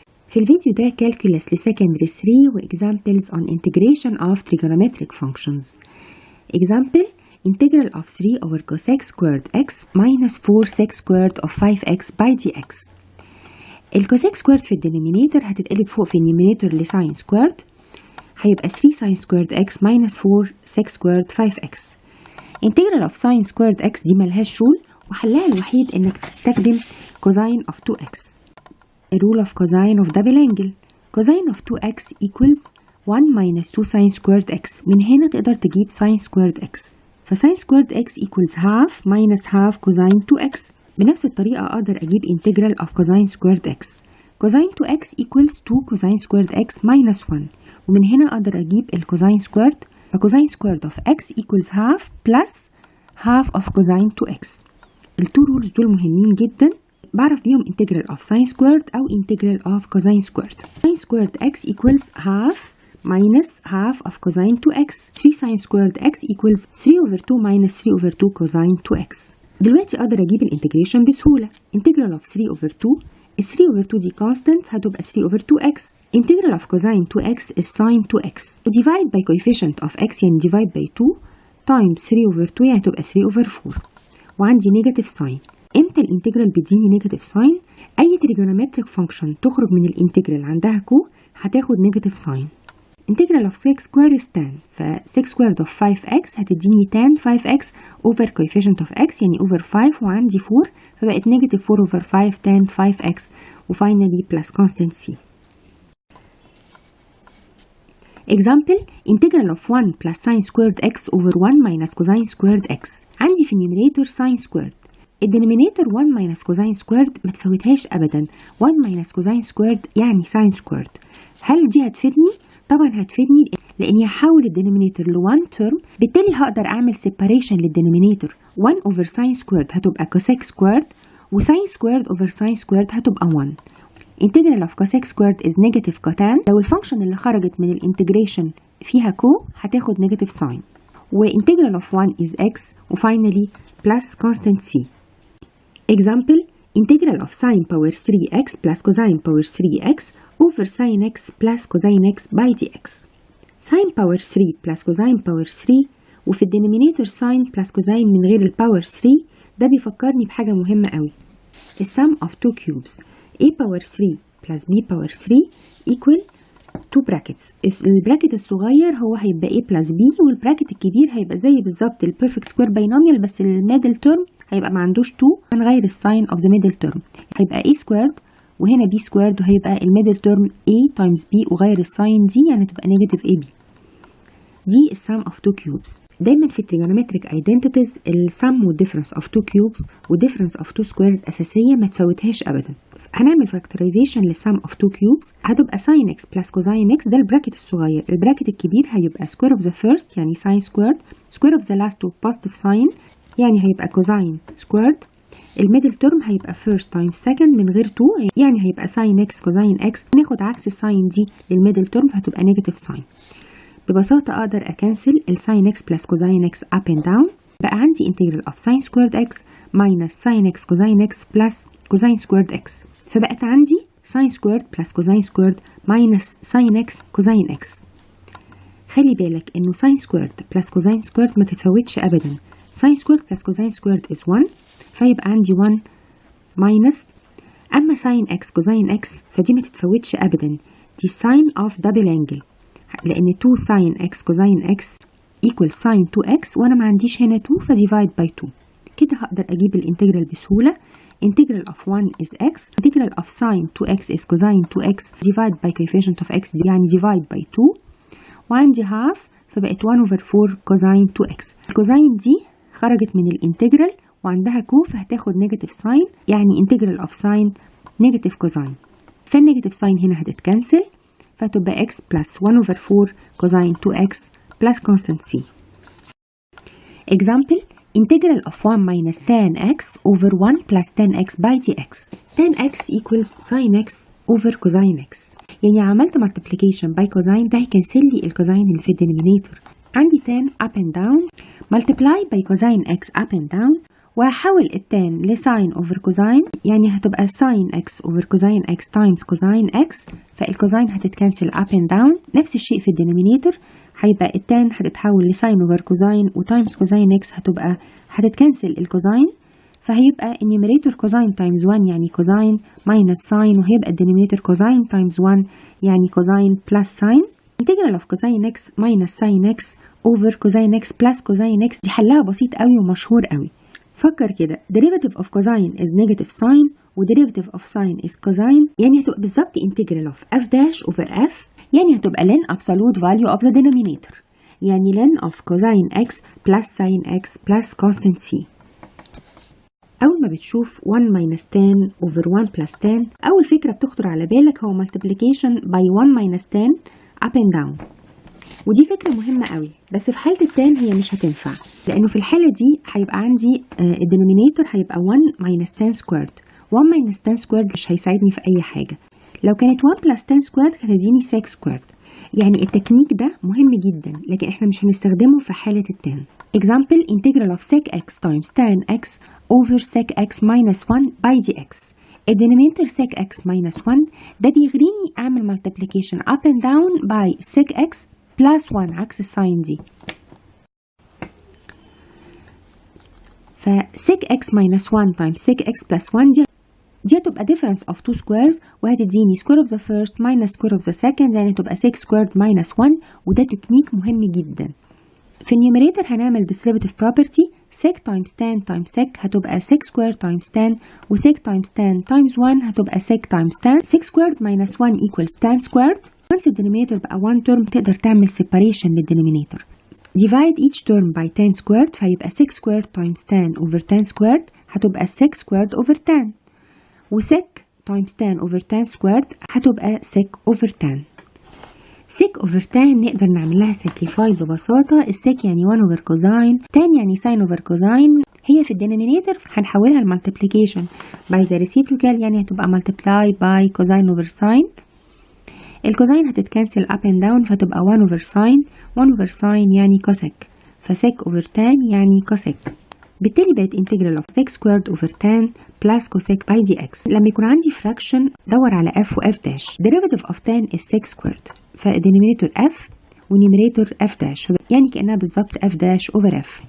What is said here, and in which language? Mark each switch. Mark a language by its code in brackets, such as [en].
[ar] في الفيديو ده [en] Calculus لسكندري 3 و Examples on Integration of Trigonometric Functions. Example: Integral of 3 over cos x squared x minus 4 sec squared of 5x by dx. الcos x squared [ar] في الدينومينيتور هتتقلب فوق في [en] النيومينيتور لساين سكويرد، هيبقى 3 sin squared x minus 4 sec squared 5x. Integral of sin squared x [ar] دي ملهاش رول، وحلها الوحيد انك تستخدم [en] cosine of 2x. A rule of cosine of double angle. Cosine of 2x equals 1 minus 2 sin squared x. [ar] من هنا تقدر تجيب [en] sin squared x. فsin squared x equals half minus half cosine 2x. [ar] بنفس الطريقة أقدر أجيب [en] integral of cosine squared x. Cosine 2x equals 2 cosine squared x minus 1. [ar] ومن هنا أقدر أجيب [en] الcosine squared. فcosine squared of x equals half plus half of cosine 2x. التو rules [ar] دول مهمين جدا، بعرف بيهم [en] integral of sin squared أو integral of cosine squared. sin squared x equals half minus half of cosine 2x. 3 sin squared x equals 3 over 2 minus 3 over 2 cosine 2x. [ar] دلوقتي أقدر أجيب الانتجريشن بسهولة. [en] integral of 3 over 2 ال 3 over 2 دي constant هتبقى 3 over 2x. integral of cosine 2x is sin 2x. divide by coefficient of x يعني divide by 2 times 3 over 2 [ar] يعني تبقى [en] 3 over 4. وعندي negative sign. امتى الانتجرال بيديني نيجاتيف ساين؟ اي تريجونومتريك فانكشن تخرج من الانتجرال عندها كو هتاخد negative sign. Integral of 6 square is tan، ف 6 سكويرد اوف 5x هتديني tan 5x over coefficient of x يعني اوفر 5 وعندي 4 فبقت نيجاتيف 4 اوفر 5 tan 5x وفاينلي plus constant c. Example: integral of 1 plus sin squared x over 1 minus cosine squared x. عندي في النيوميريتور sin squared. الدينومينيتور 1 minus cosine squared [ar] ما تفوتهاش أبدا. [en] 1 minus cosine squared يعني sin squared. [ar] هل دي هتفيدني؟ طبعا هتفيدني لأني هحول الدينومينيتور ل 1 term، بالتالي هقدر أعمل separation للدينومينيتور. [en] 1 over sin squared هتبقى cosec squared و sin squared over sin squared هتبقى 1. integral of cosec squared is negative cotan. [ar] لو الفانكشن اللي خرجت من الانتجريشن فيها كو هتاخد [en] negative sign. و integral of 1 is x [ar] وفاينلي [en] plus constant c. Example: integral of sin power 3x plus cosine power 3x over sin x plus cosine x by dx. sin power 3 plus cosine power 3 وفي الدينومينيتور sin plus cosine من غير الباور 3. [ar] ده بيفكرني بحاجة مهمة قوي. [en] السم of two cubes a power 3 plus b power 3 equal two brackets. [ar] البراكت الصغير هو هيبقى [en] a plus b [ar] والبراكت الكبير هيبقى زي بالظبط البيرفكت سكوير باينوميال، بس الميدل تيرم هيبقى ما عندوش 2. [en] هنغير الساين of the middle term, هيبقى a سكويرد وهنا b سكويرد وهيبقى الميدل تيرم a times b وغير الساين دي يعني تبقى نيجاتيف ab. دي السم اوف two cubes. دايما في التريجونومتريك ايدنتيتيز السم والديفرنس اوف two cubes والديفرنس اوف two سكويرز اساسيه [ar] ما تفوتهاش ابدا. [en] هنعمل فاكتورايزيشن للسم of two cubes، هتبقى sin x plus cosine x ده البراكت الصغير. البراكت الكبير هيبقى square of the first يعني sin squared square of the last to positive sign يعني هيبقى cosine squared. الميدل تيرم هيبقى first times second من غير 2 يعني هيبقى sin x cosine x. ناخد عكس الساين دي للميدل تيرم هتبقى نيجاتيف ساين. ببساطة أقدر أكنسل الساين x plus cosine x up and down. بقى عندي integral of sin squared x minus sin x cosine x plus cosine squared x. فبقت عندي sin squared plus cosine squared minus sin x cosine x. [ar] خلي بالك إنه [en] sin squared plus cosine squared [ar] ما تتفوتش أبدا. [en] sin squared plus cosine squared is 1 فيبقى عندي 1 minus. أما sin x cosine x [ar] فدي ما تتفوتش أبدا، [en] دي sin of double angle لأن 2 sin x cosine x equal sin 2x وأنا ما عنديش هنا 2 فديفايد by 2. كده هقدر أجيب الانتجرال بسهولة. integral of 1 is x. integral of sin 2x is cosine 2x divide by coefficient of x يعني divide by 2 وعندي half فبقت 1 over 4 cosine 2x. الكوزين دي خرجت من الانتجرال وعندها كو فهتاخد نيجاتيف ساين يعني integral of sin negative cosine. فالنيجاتيف ساين هنا هتتكنسل فتبقى x plus 1 over 4 cosine 2x plus constant c. Example: integral of 1 minus tan x over 1 plus tan x by dx. tan x equals sin x over cosine x. يعني عملت multiplication by cosine ده هيكنسل لي الكوزين اللي في الدينومينيتور. عندي tan up and down multiply by cosine x up and down وهحول التان لساين اوفر كوزاين، يعني هتبقى sine x over cosine x times cosine x, فالكوزاين هتتكنسل اب اند داون. نفس الشيء في الدينومينيتور، هيبقى التان هتتحول لساين اوفر كوزاين وتايمز كوزاين اكس هتتكنسل الكوزاين، فهيبقى النيوميريتور كوزاين تايمز 1 يعني كوزاين ماينس ساين، وهيبقى الدينومينيتور كوزاين تايمز 1 يعني cosine plus sine. integral of cosine x minus sin x over cosine x plus cosine x دي حلها بسيط قوي ومشهور قوي. فكر كده، derivative of cosine is negative sine و derivative of sine is cosine، يعني هتبقى بالظبط integral of f dash over f، يعني هتبقى ln absolute value of the denominator، يعني ln of cosine x plus sin x plus constant c. [ar] أول ما بتشوف 1 minus tan over 1 plus tan، أول فكرة بتخطر على بالك هو [en] multiplication by 1 minus tan up and down، [ar] ودي فكرة مهمة قوي، بس في حالة التان هي مش هتنفع، لأنه في الحالة دي هيبقى عندي الدينومينيتور هيبقى 1 minus tan squared. [en] 1 minus tan squared [ar] مش هيساعدني في أي حاجة. لو كانت [en] 1 plus tan squared هتديني sec squared. [ar] يعني التكنيك ده مهم جدا، لكن احنا مش هنستخدمه في حالة التان. [en] example integral of sec x times tan x over sec x minus 1 by dx. الدينومينيتور sec x minus 1 [ar] ده بيغريني اعمل [en] multiplication up and down by sec x plus 1 عكس الساين دي. ف sec x minus 1 times sec x plus 1 دي هتبقى difference of two squares، وهتديني square of the first minus square of the second، يعني هتبقى sec squared minus 1، [ar] وده تكنيك مهم جدا. [en] في النيوميريتور هنعمل derivative property sec times tan times sec هتبقى sec squared times tan، و sec times tan times 1 هتبقى sec times tan. sec squared minus 1 equals tan squared. once الدينومينيتور بقى 1 term [ar] تقدر تعمل [en] separation للدينومينيتور. divide each term by tan squared فيبقى sec squared times tan over tan squared هتبقى sec squared over tan، و sec times tan over tan squared هتبقى sec over tan. sec over tan نقدر نعمل لها simplify ببساطة. الsec يعني 1 over cosine، tan يعني sin over cosine. هي في الدينومينيتور هنحولها لمultiplication by the reciprocal، يعني هتبقى multiply by cosine over sine. الكوزين هتتكنسل up and down فتبقى 1 over sine. 1 over sine يعني cosec، فsec over tan يعني cosec. بالتالي بقت integral of sec squared over tan plus cosec by dx. [ar] لما يكون عندي fraction دور على f و [en] f dash. derivative of tan is sec squared، فالدينومينيتور f ونيميريتور f dash، يعني كأنها بالظبط f dash over f.